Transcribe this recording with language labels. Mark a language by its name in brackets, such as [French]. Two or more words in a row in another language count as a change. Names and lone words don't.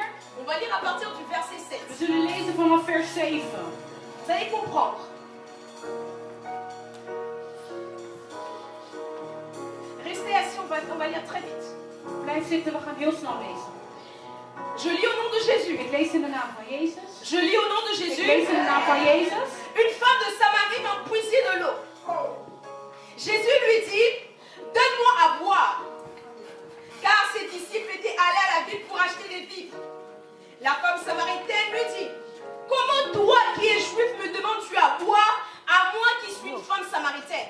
[French] On va lire à partir du verset [Dutch] We 7. zullen lezen vanaf vers 7. [French] Vous allez comprendre. Restez assis, on va lire très vite. [Dutch] Blijf zitten, we gaan heel snel lezen. [French] Je lis au nom de Jésus. [Dutch] Ik lees in de naam van Jezus. [French] Je lis au nom de [Dutch] Ik [French] Jésus. [Dutch] lees in de naam van Jezus. [French] Une femme de Samarie vint puiser de l'eau. Jésus lui dit, donne-moi à boire. Car ses disciples étaient allés à la ville pour acheter des vivres. La femme samaritaine lui dit, comment toi qui es juif me demandes-tu à boire, à moi qui suis une femme samaritaine?